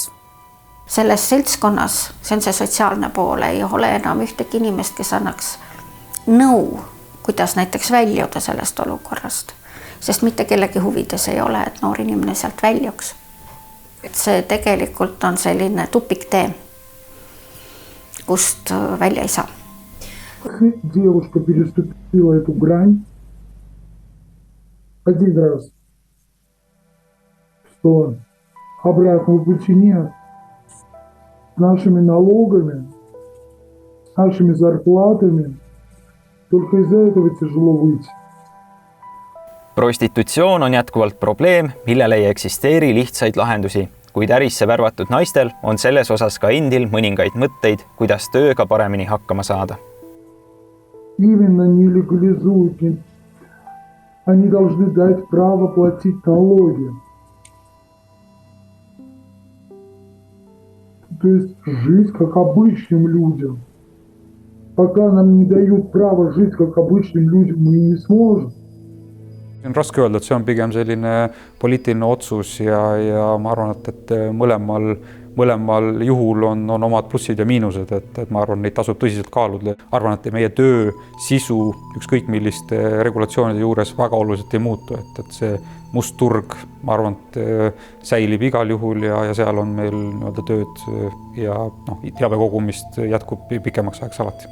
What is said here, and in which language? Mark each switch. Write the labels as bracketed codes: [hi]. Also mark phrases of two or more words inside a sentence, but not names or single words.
[et] Selles seltskonnas, see on see sotsiaalne pool, ei ole enam ühtegi inimest, kes annaks nõu, kuidas näiteks väljuda sellest olukorrast. Sest mitte kellegi huvides ei ole, et noor inimene sealt väljuks. Et see tegelikult on selline tupiktee, kust välja ei saa. [ru] Девушка переступила эту грань один раз, что обратного пути нет. С нашими налогами, с нашими зарплатами, только из-за этого тяжело выйти. [et] Prostitutsioon on jätkuvalt probleem, millele ei eksisteeri lihtsaid lahendusi, kuid ärisse värvatud naistel on selles osas ka endil mõningaid mõtteid, kuidas tööga paremini hakkama saada. [ru] Именно не легализуют. Они должны дать право платить налоги. То есть жить как обычным людям. Пока нам не дают право жить как обычным людям, мы не сможем. [et] On raske öelda, et see on pigem selline poliitiline otsus ja ma arvan, et mõlemal juhul on omad plussid ja miinused, et ma arvan, neid tasub tõsiselt kaaluda. Arvan, et meie töö sisu ükskõik milliste regulatsioonide juures väga oluliselt ei muutu, et see must turg, ma arvan, et säilib igal juhul ja seal on meil nii-öelda tööd ja teabe kogumist jätkub pikemaks ajaks alati.